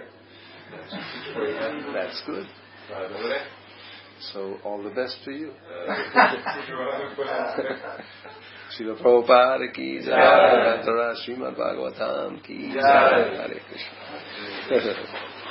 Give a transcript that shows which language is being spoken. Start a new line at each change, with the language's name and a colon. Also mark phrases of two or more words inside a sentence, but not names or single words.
English: That's good. So all the best to you.
Hindi: श्रील प्रभुपाद की जय, श्रीमद् भागवतम् की जय.
English: Hare Krishna.